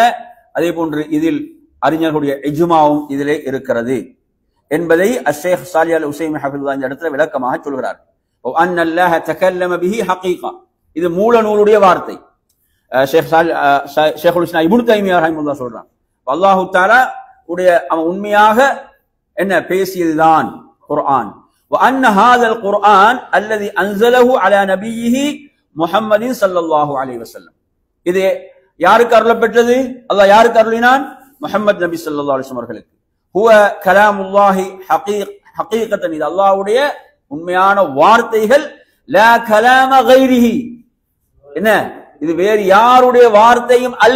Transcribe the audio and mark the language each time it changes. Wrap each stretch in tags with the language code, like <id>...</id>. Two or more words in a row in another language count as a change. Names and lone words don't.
<ta>அதே போன்று இதில் அறிஞர்களுடைய இஜ்மாவும் இதிலே இருக்கிறது என்பதை அஷேக் சாலிஹ் அல் உஸைமி ஹஃபிதுல்லாஹ் இந்த இடத்துல விளக்கமாக சொல்கிறார்.</ta> <ar>أن الله تكلم به حقيقة,</ar> <ta>இது மூல நூலுடைய வார்த்தை. ஷேகுல் இஸ்லாம் இப்னு தைமியா ரஹிமஹுல்லாஹ் சொல்றான்,</ta> <ar>الله تعالى</ar> <ta>உடைய உண்மையாக என்ன பேசியதுதான் குர்ஆன்.</ta> <ar>وأن هذا القرآن الذي أنزله على نبيه محمد صلى الله عليه وسلم,</ar> <ta>இது யாருக்கு அருளப்பட்டது? அல்லாஹ் யாருக்கு அருளினான்? முஹம்மது நபி</ta> <ar>صلى الله عليه وسلم</ar> <ta>அவர்களுக்கு.</ta> <ar>هو كلام الله حقيقةً,</ar> <ta>இது அல்லாஹ்வுடைய உண்மையான வார்த்தைகள்.</ta> <ar>لا كلام غيره,</ar> <ta>என்ன இது வேறு யாருடைய வார்த்தையும் அல்ல.</ta>